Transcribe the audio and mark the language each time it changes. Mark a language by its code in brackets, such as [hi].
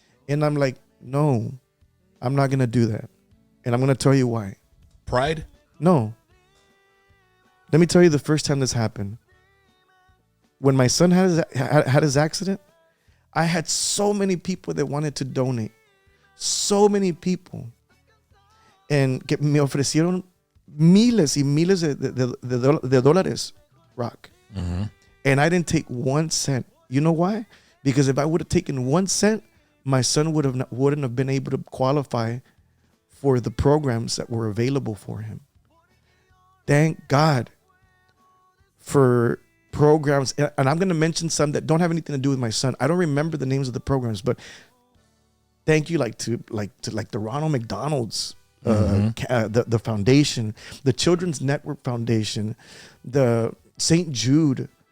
[en] And I'm like, no, I'm not gonna do that. And I'm gonna tell you why. Pride? No. Let me tell you the first time this happened. When my son had his accident, I had so many people that wanted to donate. So many people. [es] And que me ofrecieron miles y miles de dólares, Rock. [en] Mm-hmm. And I didn't take 1 cent. You know why? Because if I would have taken 1 cent, my son wouldn't have been able to qualify for the programs that were available for him. Thank God for programs. And I'm going to mention some that don't have anything to do with my son. I don't remember the names of the programs, but thank you to the Ronald McDonald's, the foundation, the Children's Network Foundation, the St. Jude.